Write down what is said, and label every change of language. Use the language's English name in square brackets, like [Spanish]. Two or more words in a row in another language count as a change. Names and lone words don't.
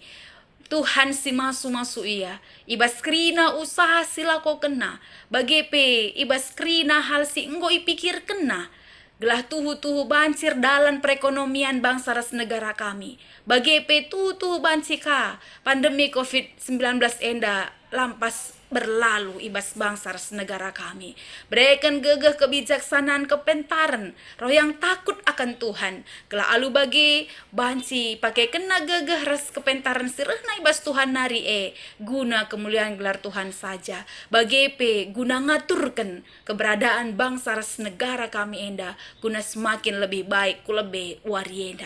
[Batak Karo] Tuhan si masu-masu iya, ibas krina usaha sila ko kena, bagepe ibas krina hal si enggo ipikir kena, gelah tuhu-tuhu bancir dalan perekonomian bangsa ras negara kami, bagepe tuhu-tuhu bancika, pandemi COVID-19 enda lampas berlalu ibas bangsa ras negara kami. Berikan gegeh kebijaksanaan kepentaran, [Indonesian] roh yang takut akan Tuhan. [Batak Karo] Gelah alu bagi banci pakai kena gegeh ras kepentaran sirehna ibas Tuhan nari guna kemuliaan gelar Tuhan saja. Bagi guna ngaturkan keberadaan bangsa ras negara kami enda guna [Indonesian] semakin lebih baik [Batak Karo] ku lebih warienda.